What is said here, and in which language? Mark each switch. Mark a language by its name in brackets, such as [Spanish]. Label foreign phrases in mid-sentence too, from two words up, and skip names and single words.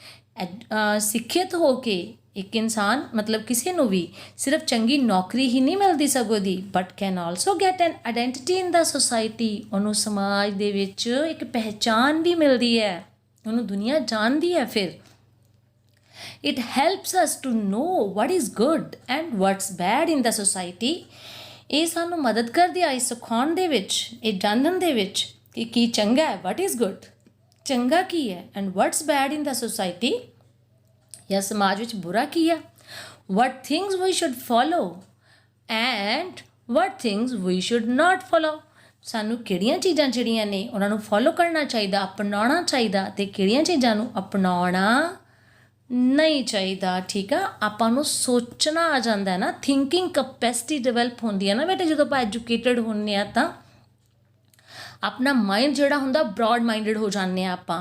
[Punjabi] ਸਿੱਖਿਅਤ ਹੋ ਕੇ ਇੱਕ ਇਨਸਾਨ ਮਤਲਬ ਕਿਸੇ ਨੂੰ ਵੀ ਸਿਰਫ ਚੰਗੀ ਨੌਕਰੀ ਹੀ ਨਹੀਂ ਮਿਲਦੀ ਸਗੋਂ ਦੀ, [English] but can also get an identity in the society. [Punjabi] ਉਹਨੂੰ ਸਮਾਜ ਦੇ ਵਿੱਚ ਇੱਕ ਪਹਿਚਾਣ ਵੀ ਮਿਲਦੀ ਹੈ, ਉਹਨੂੰ ਦੁਨੀਆ ਜਾਣਦੀ ਹੈ। [English] ਫਿਰ it helps us to know what is good and what's bad in the society। [Punjabi] ਇਹ ਸਾਨੂੰ ਮਦਦ ਕਰਦੀ ਆ ਇਸ ਸਿਖਾਉਣ ਦੇ ਵਿੱਚ, ਇਹ ਜਾਣਨ ਦੇ ਵਿੱਚ ਕਿ ਕੀ ਚੰਗਾ ਹੈ, [English] what is good, [Punjabi] ਚੰਗਾ ਕੀ ਹੈ, [English] and what's bad in the society, [Punjabi] ਜਾਂ ਸਮਾਜ ਵਿੱਚ ਬੁਰਾ ਕੀ ਹੈ। [English] what things we should follow and what things we should not follow। [Punjabi] ਸਾਨੂੰ ਕਿਹੜੀਆਂ ਚੀਜ਼ਾਂ ਜਿਹੜੀਆਂ ਨੇ ਉਹਨਾਂ ਨੂੰ ਫੋਲੋ ਕਰਨਾ ਚਾਹੀਦਾ, ਅਪਣਾਉਣਾ ਚਾਹੀਦਾ, ਅਤੇ ਕਿਹੜੀਆਂ ਚੀਜ਼ਾਂ ਨੂੰ ਅਪਣਾਉਣਾ ਨਹੀਂ ਚਾਹੀਦਾ। ਠੀਕ ਆ, ਆਪਾਂ ਨੂੰ ਸੋਚਣਾ ਆ ਜਾਂਦਾ ਹੈ ਨਾ, [English] thinking capacity develop [Punjabi] ਹੁੰਦੀ ਹੈ ਨਾ ਬੇਟੇ। ਜਦੋਂ ਆਪਾਂ ਐਜੂਕੇਟਡ ਹੁੰਦੇ ਹਾਂ ਤਾਂ ਆਪਣਾ ਮਾਈਂਡ ਜਿਹੜਾ ਹੁੰਦਾ [English] broad minded [Punjabi] ਹੋ ਜਾਂਦੇ ਹਾਂ ਆਪਾਂ।